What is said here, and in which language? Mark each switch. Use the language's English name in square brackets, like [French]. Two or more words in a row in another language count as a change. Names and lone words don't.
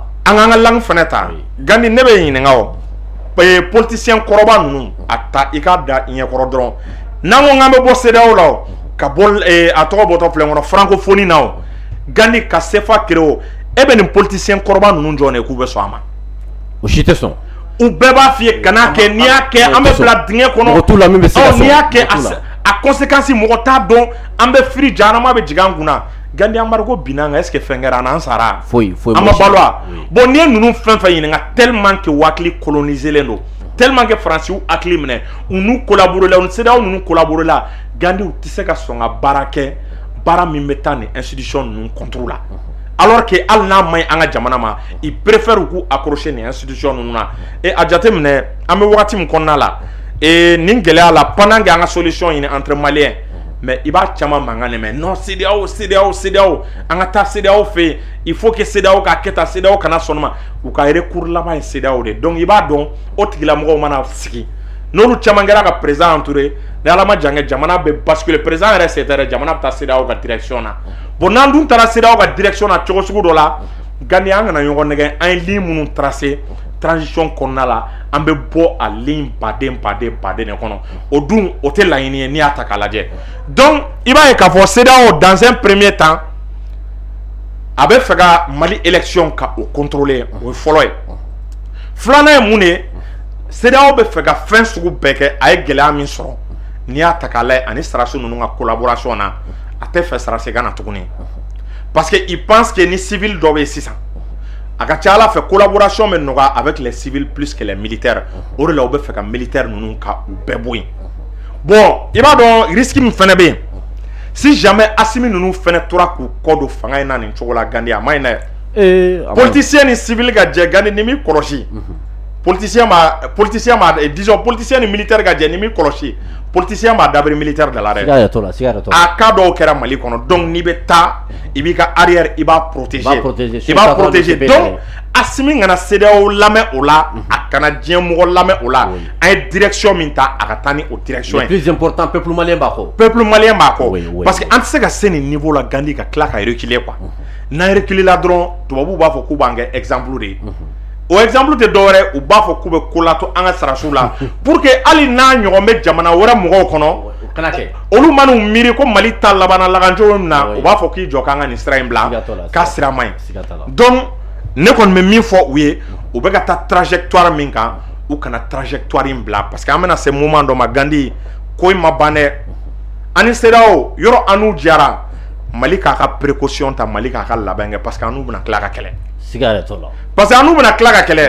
[Bambara] an k'an ka langue fana ta Gandi ne bɛ ɲininka o politicien kɔrɔba ninnu a ta i k'a da i ɲɛkɔrɔ dɔrɔn n'an ko k'an bɛ bɔ CEDEAO la o ka bɔ a tɔgɔ bɔtɔ filɛ kɔnɔ francophonie na o Gandi ka CFA créé o e bɛ nin politicien kɔrɔba ninnu jɔn de k'u bɛ sɔn a ma o si tɛ sɔn u bɛɛ b'a f'i ye kana kɛ n'i y'a kɛ an bɛ bila dingɛ kɔnɔ mɔgɔ t'u la min bɛ se ka sɔn n'i y'a kɛ a conséquence mɔgɔ t'a dɔn an bɛ firi jahanama bɛ jigin an kun na Gandi embargo binna an kan [French] est ce que [Bambara] fɛn kɛra an na an sara foyi an ma balo wa bon n'i ye ninnu fɛn fɛn ɲininka [French] tellement que [Bambara] u hakili colonisé len don [French] tellement que [Bambara] Faransi y'u hakili minɛ u n'u collaboré la u ni CEDEAO ninnu collaboré la Gandi u tɛ se ka sɔn ka baara kɛ baara min bɛ taa nin institution ninnu contre la [French] alors que [Bambara] hali n'a man ɲi an ka jamana ma [French] ils préfèrent [Bambara] k'u accrocher nin institution ninnu na et a jateminɛ an bɛ wagati min kɔnɔna la nin gɛlɛya la [French] pendant que [Bambara] an ka solution ɲini [French] entre maliens [Bambara] mais i b'a caman mankan de mɛn non CEDEAO an ka taa CEDEAO fɛ yen [French] il faut que [Bambara] CEDEAO ka kɛ tan CEDEAO kana sɔn ma u ka recours laban ye CEDEAO de donc i b'a dɔn o tigilamɔgɔw mana sigi n'olu caman kɛra ka président entouré ni ala ma jan kɛ jamana bɛ basculer président yɛrɛ se tɛ dɛ jamana bɛ taa CEDEAO ka direction na bon n'an dun taara CEDEAO ka direction na cogo sugu dɔ la Gandi an kana ɲɔgɔn nɛgɛ an ye ligne minnu tracé transition kɔnɔna la an bɛ bɔ a ligne baden de kɔnɔ o dun o tɛ laɲini ye n'i y'a ta k'a lajɛ donc i b'a ye k'a fɔ CEDEAO [French] dans un premier temps [Bambara] a bɛ fɛ ka Mali élection ka o contrôler o ye fɔlɔ ye filanan ye mun de ye CEDEAO bɛ fɛ ka fɛn sugu bɛɛ kɛ a ye gɛlɛya min sɔrɔ n'i y'a ta k'a lajɛ ani sɔrɔdasiw ninnu ka collaboration na a tɛ fɛ sɔrɔdasi ka na tuguni [French] parce que il pense que [Bambara] ni civil dɔ bɛ yen sisan a ka ca Ala fɛ collaboration bɛ nɔgɔya [French] avec les civils plus que les militaires [Bambara] o de la u bɛ fɛ ka militaire ninnu ka u bɛɛ bɔ yen bon i b'a dɔn risque min fana bɛ yen si jamais Assimi ninnu fana tora k'u kɔ don fanga in na nin cogo la Gandi a ma ɲi dɛ politicien ni civil ka jɛ Gandi ni m'i kɔlɔsi politicien ni militaire ka jɛ ni m'i kɔlɔsi politicien m'a dabiri militaire de la dɛ a cas dɔw kɛra Mali kɔnɔ donc n'i bɛ taa i b'i ka arrière i b'a protéger donc Assimi kana CEDEAO lamɛn o la a kana diɲɛ mɔgɔ lamɛn o la an ye direction min ta a ka taa ni o direction ye [French] plus important peuple malien [Bambara] b'a kɔ [French] parce que [Bambara] an tɛ se ka se nin niveau la Gandi ka tila ka reculer quoi n'an reculer la dɔrɔn tubabuw b'a fɔ k'u b'an kɛ exemple de ye o exemple tɛ dɔwɛrɛ u b'a fɔ k'u bɛ ko latɔ an ka sɔrɔdasiw la [French] pour que [Bambara] hali n'a ɲɔgɔn bɛ jamana wɛrɛ mɔgɔw kɔnɔ olu man'u miiri ko Mali ta labanna lakancogo min na u b'a fɔ k'i jɔ k'an ka nin sira in bila k'a sira man ɲi donc ne kɔni bɛ min fɔ u ye u bɛ ka taa trajectoire min kan u kana trajectoire in bila [French] parce que [Bambara] an bɛna se moment dɔ ma Gandi ko in ma ban dɛ ani CEDEAO yɔrɔ an n'u jara Mali k'a ka précaution ta Mali k'a ka labɛn kɛ [French] parce que [Bambara] an n'u bɛna tila ka kɛlɛ [French] parce que [Bambara] an n'u bɛna tila ka kɛlɛ